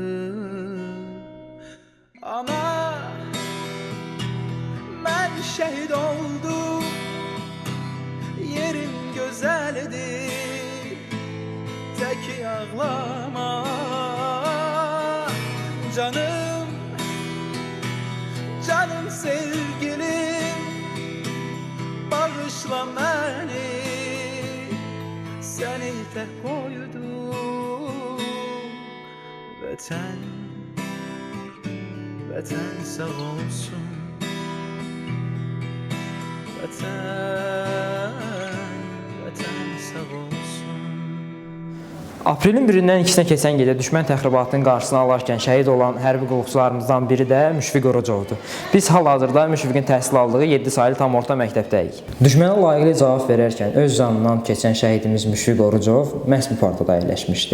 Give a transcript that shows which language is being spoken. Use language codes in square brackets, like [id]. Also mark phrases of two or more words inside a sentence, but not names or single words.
[tr] Ama ben şehit oldum, yerim güzeldi, tek ağlama canım, canım sevgilim, bağışla beni, seni tek koydum. Vatan, vatan sağ olsun, vatan, vatan sağ olsun. [az] Aprelin 1-dən 2-sinə keçən gecə düşmən təxribatının qarşısını alarkən şəhid olan hərbi qulluqçularımızdan biri də Müşfiq Orucovdur. Biz hal-hazırda Müşfiqin təhsil aldığı 7 saylı tam orta məktəbdəyik. Düşmənə layiqli cavab verərkən öz canından keçən şəhidimiz Müşfiq Orucov məhz bu partada əyləşmişdi.